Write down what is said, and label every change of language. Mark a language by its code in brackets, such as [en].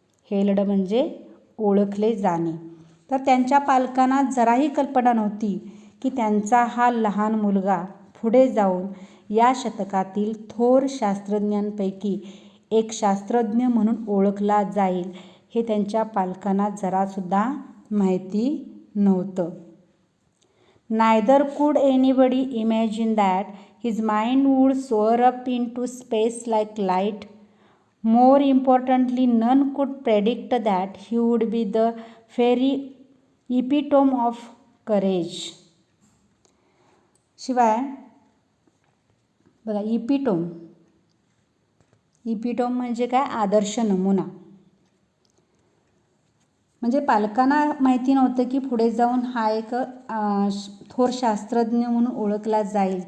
[mr] Held म्हणजे ओळखले जाणे. तर त्यांच्या पालकांना जराही कल्पना नव्हती की त्यांचा हा लहान मुलगा पुढे जाऊन या शतकातील थोर शास्त्रज्ञांपैकी एक शास्त्रज्ञ म्हणून ओळखला जाईल, हे त्यांच्या पालकांना जरासुद्धा माहिती नव्हतं. [en] Neither could anybody imagine that his mind would soar up into space like light. More importantly, none could predict that he would be the very epitome of courage. [mr] शिवाय बघा, इपिटोम म्हणजे काय, आदर्श नमुना. म्हणजे पालकांना माहिती नव्हतं की पुढे जाऊन हा एक थोर शास्त्रज्ञ म्हणून ओळखला जाईल.